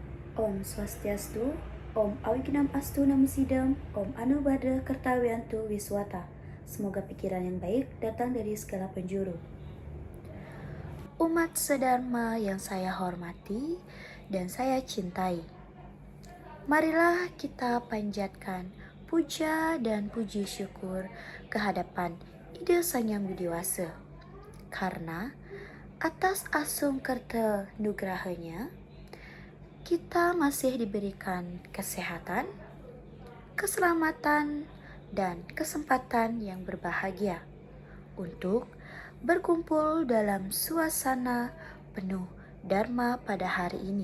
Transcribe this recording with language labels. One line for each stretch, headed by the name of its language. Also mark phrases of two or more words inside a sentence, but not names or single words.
Sanskrit: Om Swastiastu, Om Awignam Astu Namo Sidam, Om Anubhadra Kartawiantu Wiswata.
Indonesian: Semoga pikiran yang baik datang dari segala penjuru. Umat sedharma yang saya hormati dan saya cintai, marilah kita panjatkan puja dan puji syukur kehadapan Ida Sang Yang Widiwasa, karena atas asung kerta nugrahanya kita masih diberikan kesehatan, keselamatan, dan kesempatan yang berbahagia untuk berkumpul dalam suasana penuh Dharma pada hari ini.